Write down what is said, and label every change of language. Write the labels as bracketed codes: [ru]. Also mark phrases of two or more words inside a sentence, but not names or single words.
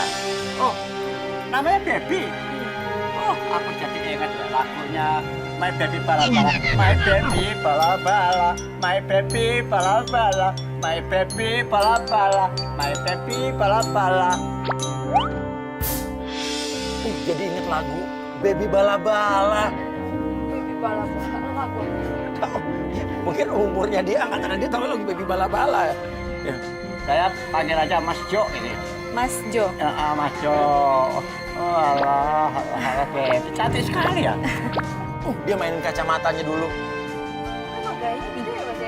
[id] Oh, namanya Baby? Oh, aku jadi ingat ya lagunya My Baby Bala-Bala, My Baby Bala-Bala, My Baby Bala-Bala, My Baby Bala-Bala, My Baby Bala-Bala. jadi inget lagu Baby Bala-Bala. Baby bala-bala aku. Oh, ya, mungkin umurnya dia angkatan dia tahu lagu Baby Bala-Bala. Ya. Saya panggil aja Mas Jo ini. Mas Jo. Ya, Mas Jo. Oh alah, Baby cantik sekali ya. Dia mainin kacamatanya dulu. Emang gayanya gitu ya Mas ya?